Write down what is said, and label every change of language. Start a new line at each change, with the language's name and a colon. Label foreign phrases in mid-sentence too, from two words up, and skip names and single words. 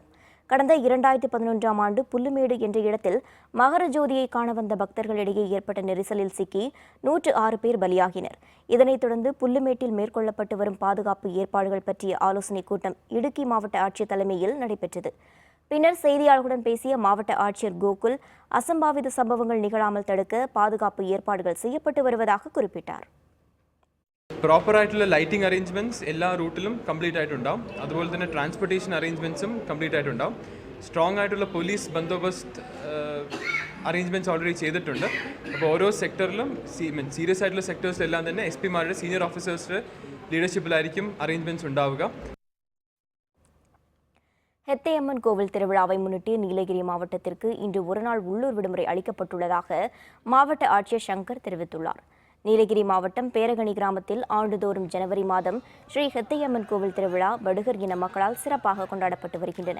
Tamil: கடந்த 2011ஆம் ஆண்டு புல்லுமேடு என்ற இடத்தில் மகரஜோதியை காண வந்த பக்தர்களிடையே ஏற்பட்ட நெரிசலில் சிக்கி 106 பேர் பலியாகினர். இதனைத் தொடர்ந்து புல்லுமேட்டில் மேற்கொள்ளப்பட்டு வரும் பாதுகாப்பு ஏற்பாடுகள் பற்றிய ஆலோசனைக் கூட்டம் இடுக்கி மாவட்ட ஆட்சியர் தலைமையில் நடைபெற்றது. பின்னர் செய்தியாளர்களுடன் பேசிய மாவட்ட ஆட்சியர் கோகுல், அசம்பாவித சம்பவங்கள் நிகழாமல் தடுக்க பாதுகாப்பு ஏற்பாடுகள் செய்யப்பட்டு வருவதாக குறிப்பிட்டார்.
Malayalam: പ്രോപ്പറായിട്ടുള്ള
English: lighting arrangements
Malayalam: എല്ലാ റൂട്ടിലും കംപ്ലീറ്റ് ആയിട്ടുണ്ടാവും. അതുപോലെ തന്നെ
English: transportation arrangements
Malayalam: കംപ്ലീറ്റ് ആയിട്ടുണ്ടാവും. സ്ട്രോങ് ആയിട്ടുള്ള പോലീസ് ബന്ദോബസ്ത്
English: arrangements already
Malayalam: ചെയ്തിട്ടുണ്ട്. അപ്പോൾ ഓരോ സെക്ടറിലും സീരിയസ് ആയിട്ടുള്ള സെക്ടേഴ്സിലെല്ലാം തന്നെ SP-മാരുടെ
English: senior officers
Malayalam: ലീഡർഷിപ്പിലായിരിക്കും അറേഞ്ച്മെൻറ്റ്സ് ഉണ്ടാവുക.
Tamil: ஹெத்தையம்மன் கோவில் திருவிழாவை முன்னிட்டு நீலகிரி மாவட்டத்திற்கு இன்று ஒருநாள் உள்ளூர் விடுமுறை அளிக்கப்பட்டுள்ளதாக மாவட்ட ஆட்சியர் சங்கர் தெரிவித்துள்ளார். நீலகிரி மாவட்டம் பேரகணி கிராமத்தில் ஆண்டுதோறும் ஜனவரி மாதம் ஸ்ரீ ஹெத்தையம்மன் கோவில் திருவிழா படுகர் இன மக்களால் சிறப்பாக கொண்டாடப்பட்டு வருகின்றன.